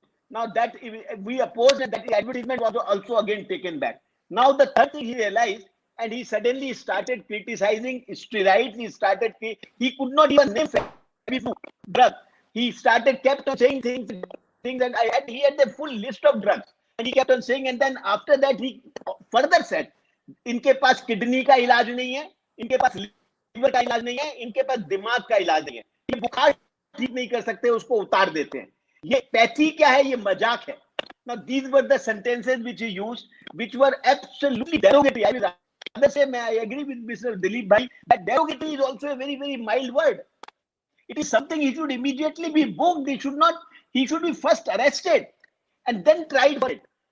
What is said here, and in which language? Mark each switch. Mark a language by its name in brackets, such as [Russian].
[English] Now that we opposed, and that advertisement was also again taken back. Now the third thing he realized, and he suddenly started criticizing steroids. He could not even name drug. He kept on saying things, and he had the full list of drugs, and he kept on saying. And then after that, he further said, [Hindi] इनके पास kidney का इलाज नहीं है, इनके पास liver का इलाज नहीं है, इनके पास दिमाग का इलाज नहीं है, ये बुखार ठीक नहीं कर सकते, उसको उतार देते हैं. ये पैथी क्या है? ये मजाक है. [English] Now these were the sentences which he used, which were absolutely derogatory. I will rather say, I agree with Mr. Dilip Bhai that derogatory is also a very, very mild word. It is something he should immediately be booked. He should be first arrested and then tried for it.